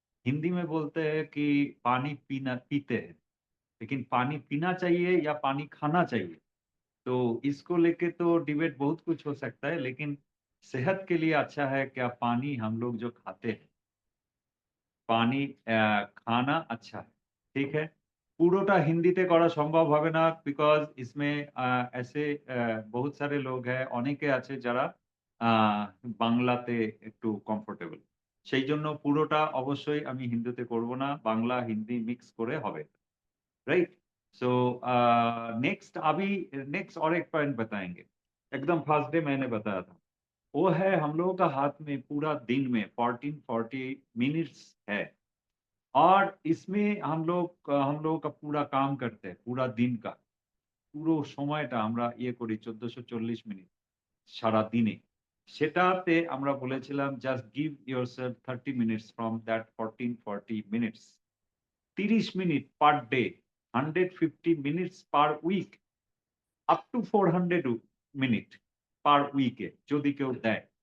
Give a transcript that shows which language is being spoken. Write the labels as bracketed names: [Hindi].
[Hindi] हिंदी में बोलते हैं कि पानी पीना पीते हैं, लेकिन पानी पीना चाहिए या पानी खाना चाहिए। तो इसको लेके तो डिबेट बहुत कुछ हो सकता है, लेकिन सेहत के लिए अच्छा है क्या पानी हम लोग जो खाते हैं, पानी खाना अच्छा है। ঠিক है? [Bangla] পুরোটা হিন্দিতে করা সম্ভব হবে না বিকজ [Hindi] इसमें ऐसे बहुत सारे लोग हैं, [Bangla] অনেকে আছে যারা আ বাংলাতে একটু কমফোর্টেবল। সেইজন্য পুরোটা অবশ্যই আমি হিন্দিতে করব না। বাংলা, হিন্দি মিক্স করে হবে। राइट? [Hindi] सो नेक्स्ट अभी नेक्स्ट और एक पॉइंट बताएँगे। एकदम फर्स्ट डे मैंने बताया था। वो है हम लोगों का हाथ में पूरा दिन में 14-40 मिनट्स है। और इसमें हम लोगों का पूरा काम करते हैं, पूरा दिन का। [Bangla] পুরো সময়টা আমরা ইয়ে করি ১৪৪০ মিনিট সারাদিনে। সেটাতে আমরা বলেছিলাম [English] Just give yourself 30 minutes from that 14-40 minutes. ৩০ minute per day, 150 minutes per week, up to 400 minute per উইকে [Bangla] যদি কেউ দেয়।